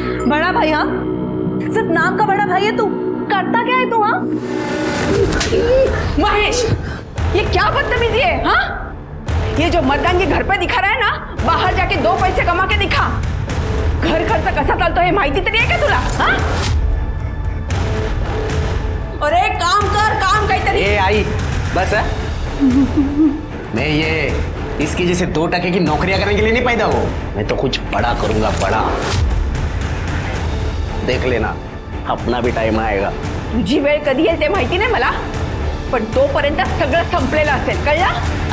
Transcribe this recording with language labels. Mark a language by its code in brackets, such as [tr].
[hi] बड़ा भाई? हाँ, सिर्फ नाम का बड़ा भाई है तू, करता क्या है तू? हाँ, महेश, ये क्या बदतमीजी है? हाँ, ये जो मर्दांगी घर पे दिखा रहा है ना, बाहर जाके 2 पैसे कमा के दिखा. [mr] घर खर्च कसा चालतो हे माहिती तरी आहे का तुला? हाँ? अरे काम कर, काम काहीतरी. [hi] ए आई बस है? मैं ये इसकी जैसे 2% की नौकरियां करने के लिए नहीं पैदा हो. मैं तो कुछ बड़ा करूंगा, बड़ा. देख लेना, अपना भी टाइम आएगा. [mr] तुझी वेळ कधी येईल ते माहिती नाही मला, पण तोपर्यंत सगळं संपलेलं असेल, कळलं?